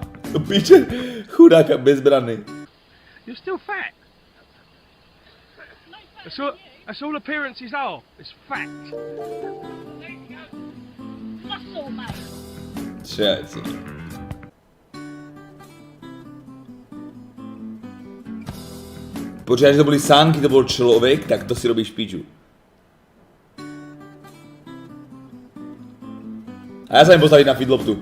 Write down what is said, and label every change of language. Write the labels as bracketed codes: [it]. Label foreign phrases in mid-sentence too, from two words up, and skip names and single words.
[sk] To píče, chudáka bezbranný. [en] You're still fat. That's all appearances are. It's fact. Muscle, mate. [sk] Čajci. Počkaj, že to boli sánky, to bol človek, tak to si robíš piču. A ja sa im postaviť na feedloptu.